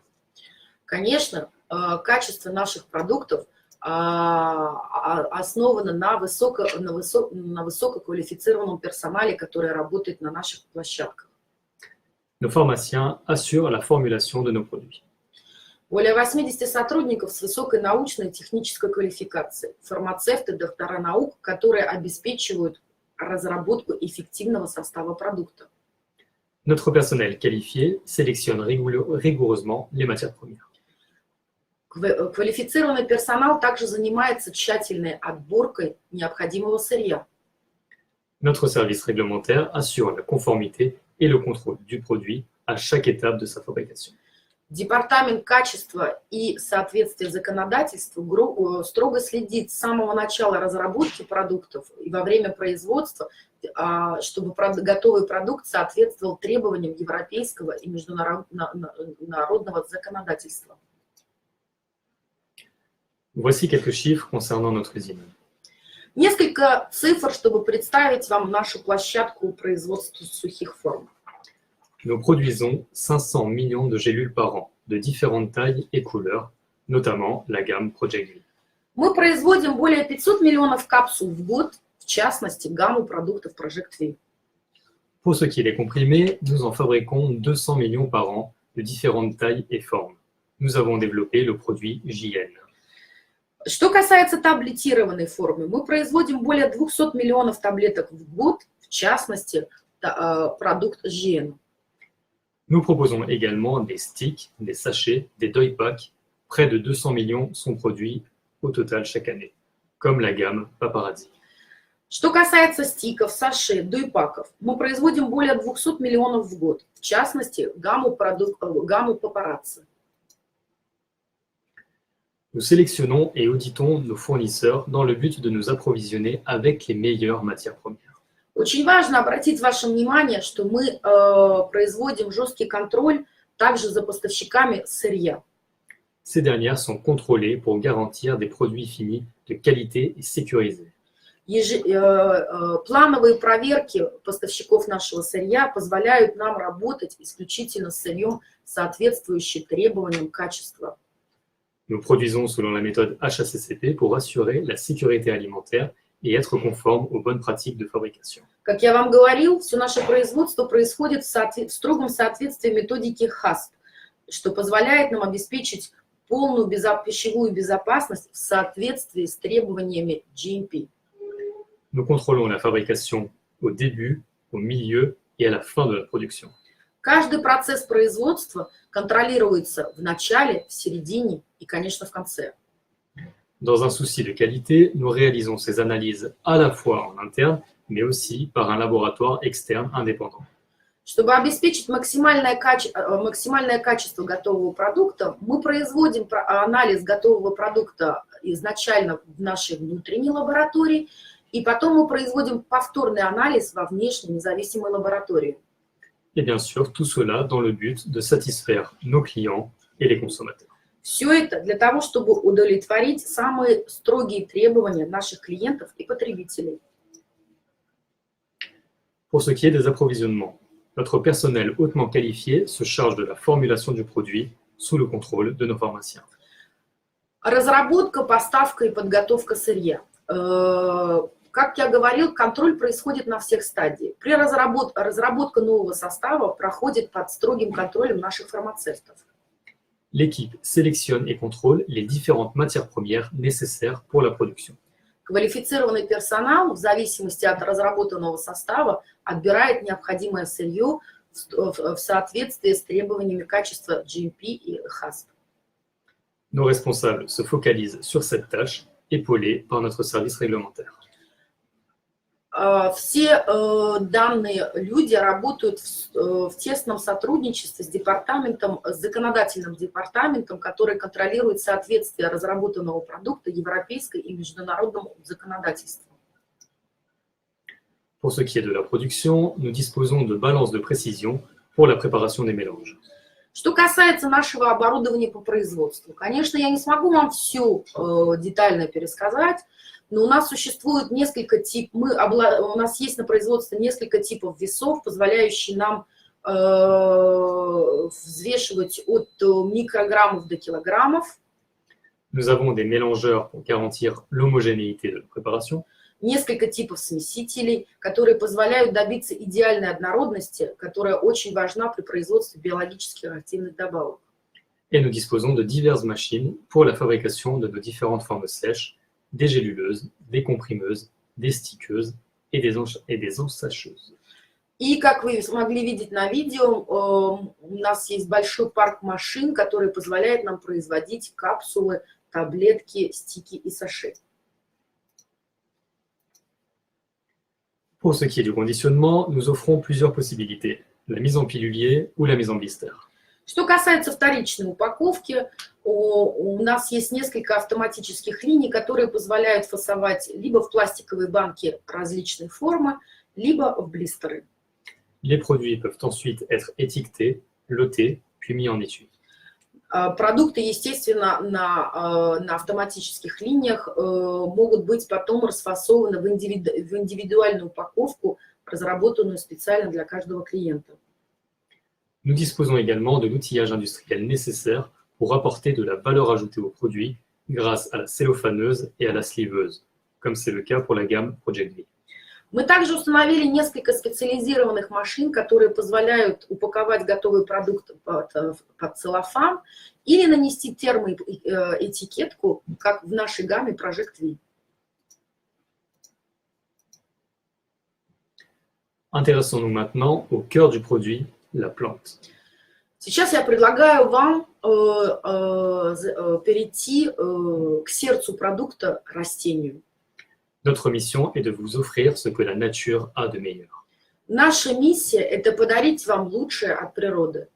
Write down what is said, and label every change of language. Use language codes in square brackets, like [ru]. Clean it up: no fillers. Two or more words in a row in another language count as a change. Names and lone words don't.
[ru] Конечно, качество наших продуктов основано на высококвалифицированном персонале, который работает на наших площадках. [fr] Nos pharmaciens assurent la formulation de nos produits. [ru] Более 80 сотрудников с высокой научной и технической квалификацией, фармацевты, доктора наук, которые обеспечивают разработку эффективного состава продукта. [fr] Notre personnel qualifié sélectionne rigoureusement les matières premières. [ru] Квалифицированный персонал также занимается тщательной отборкой необходимого сырья. [fr] Notre service réglementaire assure la conformité et le contrôle du produit à chaque étape de sa fabrication. [ru] Департамент качества и соответствия законодательству строго следит с самого начала разработки продуктов и во время производства, чтобы готовый продукт соответствовал требованиям европейского и международного законодательства. [fr] Voici quelques chiffres concernant notre usine. [ru] Несколько цифр, чтобы представить вам нашу площадку производства сухих форм. [fr] Nous produisons 500 millions de gélules par an, de différentes tailles et couleurs, notamment la gamme Project V. [ru] Мы производим более 500 миллионов капсул в год, в частности, гамму продуктов Project V. [fr] Pour ce qui est des comprimés, nous en fabriquons 200 millions par an, de différentes tailles et formes. Nous avons développé le produit JN. [ru] Что касается таблетированной формы, мы производим более 200 миллионов таблеток в год, в частности, продукт JN. [fr] Nous proposons également des sticks, des sachets, des doy packs. Près de 200 millions sont produits au total chaque année, comme la gamme Paparazzi. [ru] Что касается стиков, саше, дойпаков, мы производим более 200 миллионов в год, в частности, гамму Paparazzi. [fr] Nous sélectionnons et auditons nos fournisseurs dans le but de nous approvisionner avec les meilleures matières premières. [ru] Очень важно обратить ваше внимание, что мы производим жесткий контроль также за поставщиками сырья. [fr] Ces dernières sont contrôlées pour garantir des produits finis de qualité et sécurisés. [ru] Плановые проверки поставщиков нашего сырья позволяют нам работать исключительно с сырьем, соответствующим требованиям качества. [fr] Nous produisons selon la méthode HACCP pour assurer la sécurité alimentaire et être conforme aux bonnes pratiques de fabrication. [ru] Как я вам говорил, все наше производство происходит в строгом соответствии методики HACCP, что позволяет нам обеспечить полную пищевую безопасность в соответствии с требованиями GMP. [fr] Nous contrôlons la fabrication au début, au milieu et à la fin de la production. [ru] Каждый процесс производства контролируется в начале, в середине и, конечно, в конце. [fr] Dans un souci de qualité, nous réalisons ces analyses à la fois en interne, mais aussi par un laboratoire externe indépendant. [ru] Чтобы обеспечить максимальное качество готового продукта, мы производим анализ готового продукта изначально в нашей внутренней лаборатории, и потом мы производим повторный анализ во внешней независимой лаборатории. [fr] Et bien sûr, tout cela dans le but de satisfaire nos clients et les consommateurs. [ru] Все это для того, чтобы удовлетворить самые строгие требования наших клиентов и потребителей. [fr] Pour ce qui est des approvisionnements, notre personnel hautement qualifié se charge de la formulation du produit sous le contrôle de nos pharmaciens. [ru] Разработка, поставка и подготовка сырья. Как я говорил, контроль происходит на всех стадиях. Разработка нового состава проходит под строгим контролем наших фармацевтов. [fr] L'équipe sélectionne et contrôle les différentes matières premières nécessaires pour la production. [ru] Квалифицированный персонал, в зависимости от разработанного состава, отбирает необходимое сырье в соответствии с требованиями качества GMP и HACCP. [fr] Nos responsables se focalisent sur cette tâche, épaulés par notre service réglementaire. [ru] Все данные люди работают в тесном сотрудничестве с законодательным департаментом, который контролирует соответствие разработанного продукта европейской и международному законодательству. [fr] Pour ce qui est de la production, nous disposons de balances de précision pour la préparation des mélanges. [ru] Что касается нашего оборудования по производству, конечно, я не смогу вам все детально пересказать, но у нас существует несколько типов, у нас есть на производстве несколько типов весов, позволяющие нам взвешивать от микрограммов до килограммов. [fr] Nous avons des mélangeurs pour garantir l'homogénéité de la préparation. [ru] Несколько типов смесителей, которые позволяют добиться идеальной однородности, которая очень важна при производстве биологических активных добавок. [fr] Et nous disposons de diverses machines pour la fabrication de nos différentes formes sèches, des géluleuses, des comprimeuses, des stickeuses et des ensacheuses. [ru] И, как вы смогли видеть на видео, у нас есть большой парк машин, который позволяет нам производить капсулы, таблетки, стики и саше. [fr] Pour ce qui est du conditionnement, nous offrons plusieurs possibilités, la mise en pilulier ou la mise en blister. [ru] Что касается вторичной упаковки, у нас есть несколько автоматических линий, которые позволяют фасовать либо в пластиковые банки различной формы, либо в блистеры. [fr] Les produits peuvent ensuite être étiquetés, lotés, puis mis en étui. [ru] Продукты, естественно, на автоматических линиях могут быть потом расфасованы в индивидуальную упаковку, разработанную специально для каждого клиента. [fr] Nous disposons également de l'outillage industriel nécessaire pour apporter de la valeur ajoutée aux produits grâce à la cellophaneuse et à la sliveuse, comme c'est le cas pour la gamme Project V. [ru] Мы также установили несколько специализированных машин, которые позволяют упаковать готовый продукт под целлофан или нанести термоэтикетку, как в нашей гамме Project V. [fr] Intéressons-nous maintenant au cœur du produit, la plante. [ru] Сейчас я предлагаю вам перейти к сердцу продукта, растению. [fr] Notre mission est de vous offrir ce que la nature a de meilleur. [ru] Наша миссия – это подарить вам лучшее от природы.